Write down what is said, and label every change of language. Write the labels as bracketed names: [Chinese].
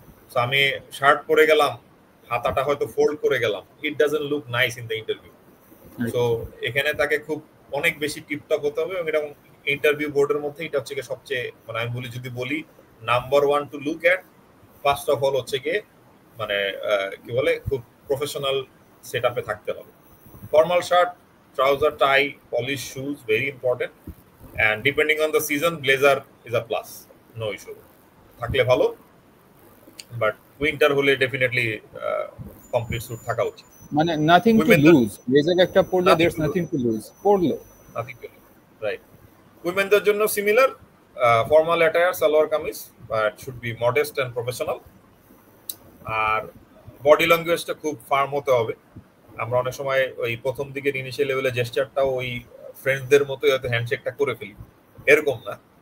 [Bangla] So আমি shirt পরে গেলাম, হাতাটা হয়তো ফোল্ড করে গেলাম, [English] It doesn't look nice in the interview. [Bangla] So এখানে তাকে খুব অনেক বেশি টিপটপ হতে হবে, এবং এটা ইন্টারভিউ বোর্ডের মধ্যে এটা হচ্ছে গিয়ে সবচেয়ে মানে আমি বলি number 1 to look at, first of all হচ্ছে গিয়ে মানে কি বলে খুব প্রফেশনাল সেটআপে থাকতে হবে। [English] Formal shirt, trouser, tie, polished shoes, very important. And depending on the season, blazer is a plus, no issue. [Bangla] থাকলে ভালো, [English] but winter [Bangla] হলে [English] definitely complete suit [Bangla] থাকা উচিত। [English] মানে nothing to lose, blazer [Bangla] একটা পরলে [English] there's nothing to lose, পরলো nothing to lose, right? উইমেনদের জন্য similar, formal attire, salwar kameez, but should be modest and professional. [Bangla] আর body ল্যাঙ্গুয়েজটা খুব ফার্ম হতে হবে। আমরা অনেক সময় ওই প্রথম দিকের ইনিশিয়াল লেভেলে জেস্টারটাও ওই ফ্রেন্ডসদের মতোই হয়তো হ্যান্ডশেকটা করে ফেলি, এরকম না।